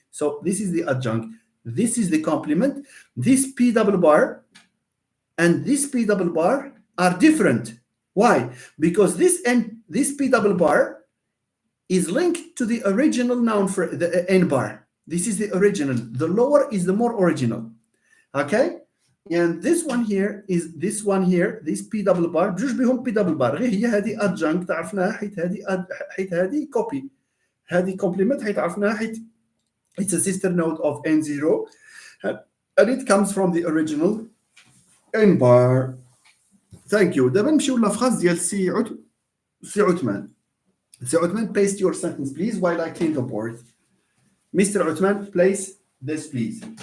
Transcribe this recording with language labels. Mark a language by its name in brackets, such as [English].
[English] So this is the adjunct, this is the complement. This P double bar and this P double bar are different. Why? Because this P double bar is linked to the original noun for the N bar. This is the original. The lower is the more original. Okay? And this one here is this one here, this P double bar, [Arabic] بجوج بهم [English] P double bar. [Arabic] غير هي هذه adjunct عرفناها حيت هذه copy. هذه complement حيت عرفناها حيت [English] it's a sister node of N0 and it comes from the original N bar. Thank you. [Arabic] دابا نمشيو لافراز ديال سي عثمان. [English] سي عثمان, paste your sentence please while I clean the board. Mr. Uthman, place this please.